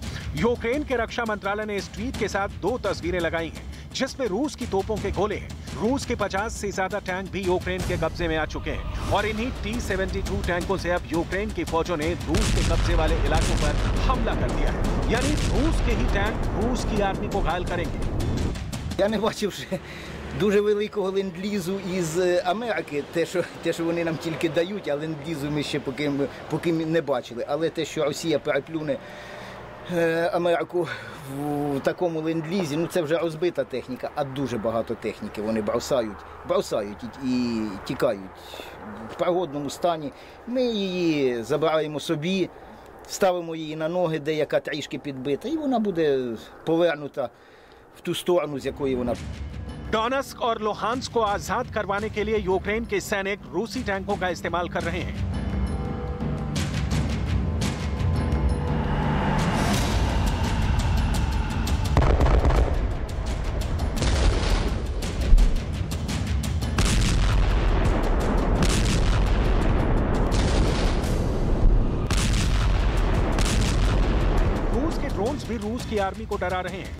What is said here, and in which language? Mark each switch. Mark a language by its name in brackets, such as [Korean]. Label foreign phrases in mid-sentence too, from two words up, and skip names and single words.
[Hindi] यूक्रेन के रक्षा मंत्रालय ने इस ट्वीट के साथ 2 तस्वीरें लगाई हैं जिसमें रूस की तोपों के गोले हैं। रूस के 50 से ज्यादा टैंक भी यूक्रेन के कब्जे में आ चुके हैं और इन्हीं T-72 टैंकों से अब यूक्रेन की फौजों ने रूस के कब्जे वाले इलाकों पर हमला कर दिया है। यानी रूस के ही टैंक रूस की आर्मी को घायल करेंगे। [Ukrainian] Я не бачив ще дуже великого ленд-лізу із Америки. Те, що вони нам тільки дають, а ленд-лізу ми ще поки не бачили. Але те, що Росія переплюне Америку в такому ленд-лізі, ну це вже розбита техніка, а дуже багато техніки вони бросають і тікають в пригодному стані. Ми її забираємо собі, ставимо її на ноги, деяка трішки підбита, і вона буде повернута в ту сторону, з якої вона. [Hindi] डोनेत्स्क और लुहांस्क को आजाद करवाने के लिए यूक्रेन के सैनिक रूसी टैंकों का इस्तेमाल कर रहे हैं। ड्रोन्स भी रूस की आर्मी को डरा रहे हैं।